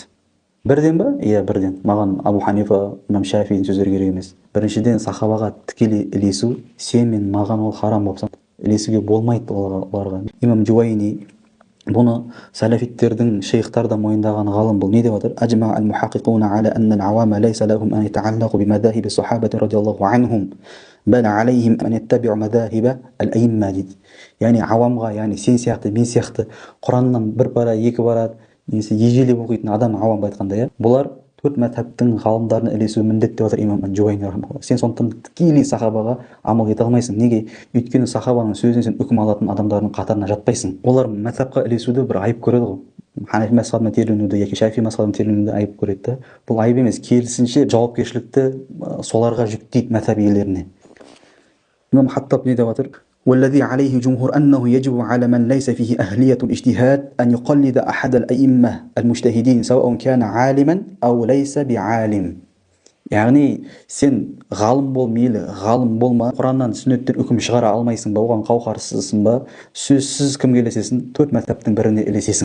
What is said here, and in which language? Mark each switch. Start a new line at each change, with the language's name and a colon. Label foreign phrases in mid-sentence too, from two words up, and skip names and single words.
Kazakh: Бірден ба? Иә, бірден. Маған Абу Ханифа, имам Шафидің сөздері керек емес. Біріншіден, сахабаға тікелей ілесу, сен мен маған ол харам болып саналады. Ілесуге болмайды оларға. Имам Джуайни бұны салафиттердің шейхтар да мойындаған ғалым бұл не деп отыр?
Arabic: أجمع المحققون على أن العوام ليس لهم أن يتعلقوا بمذاهب الصحابة رضي الله عنهم بل عليهم أن يتبعوا مذاهب الأئمة дейді.
Kazakh: Яғни авамға, яғни сен сияқты, мен сияқты Құраннан бір пара, екі пара немесе ежелеп оқитын адам, авамға айтқанда, иә, бұлар төрт мәзһабтың ғалымдарына ілесу міндет деп отыр имам Джуайни рахмаулла. Сен сондықтан тікелей сахабаға амал ете алмайсың. Неге? Өйткені сахабаның сөзінен сен үкім алатын адамдардың қатарына жатпайсың. Олар мәзһабқа ілесуді бір айып көреді ғой. Ханафи мазхабына терленуді яки Шафи мазхабына терленуді айып көреді. Бұл айып емес, керісінше жауапкершілікті соларға жүктейді мазхаб иелеріне. имам Хаттаб не деп отыр?
Arabic: والذي عليه جمهور أنه يجب على من ليس فيه أهلية الاجتهاد أن يقلد أحد الأئمة المجتهدين سواء كان عالما أو ليس بعالم.
Kazakh: Яғни сен ғалым бол, мейлі ғалым болма, Құраннан сүннеттен үкім шығара алмайсың ба, оған қауқарсызсың ба, сөзсіз кімге ілесесің? Төрт мәзһабтың біріне ілесесің.